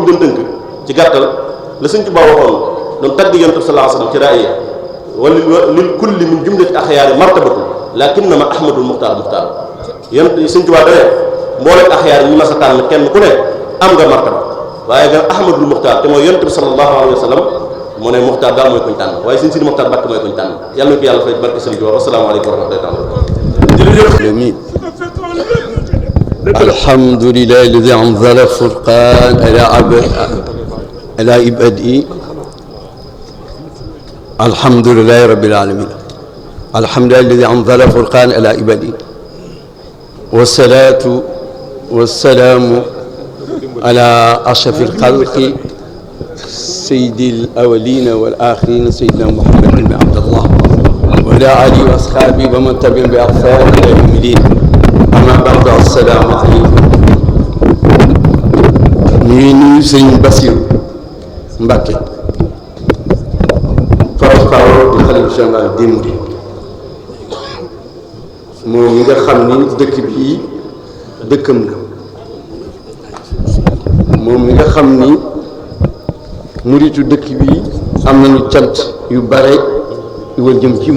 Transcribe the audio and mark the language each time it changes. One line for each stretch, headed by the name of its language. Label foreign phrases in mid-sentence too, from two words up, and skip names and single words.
Wolof: doon tënk ci gàttal la Sëñ Tuubaa waxoon doon tagg yonent bi
Arabic: صلى الله عليه وسلم
Wolof: ci raaya
Arabic: ولا للكل من جملة الأخيار مرتبة لكنما أحمد المختار
Wolof: muxtaar yonent Sëñ Tuubaa dane mbooleem axyaar yi ñu mas a tànn kenn ku ne am nga martaba waaye nga
Arabic: أحمد المختار
Wolof: te mooy yonent bi
Arabic: صلى الله عليه وسلم
Wolof: mu ne muxtaar daal mooy kuñ tànn waaye Sëñ Sidi Muxtaar Mbacké mooy kuñ tànn yàlla na ko yàlla fay barke Sëñ Tuubaa
Arabic: وسلام عليكم ورحمة الله الحمد لله الذي أنزل الفرقان على عباده الحمد لله رب العالمين الحمد لله الذي أنزل الفرقان على عباده والصلاة والسلام على أشرف الخلق سيد الأولين والآخرين سيدنا محمد بن عبد الله وعلى آله وأصحابه ومن تبعهم بإحسان إلى يوم الدين أما بعد السلام عليكم
Wolof: ñuy nuyu sëñ Bassirou Mbacké
French: porte-parole du khalife général des mourides
Wolof: moom mi nga xam ni dëkk bii dëkkam la moom mi nga xam ni muritu dëkk bi am nañu cant yu bare yu war jëm ci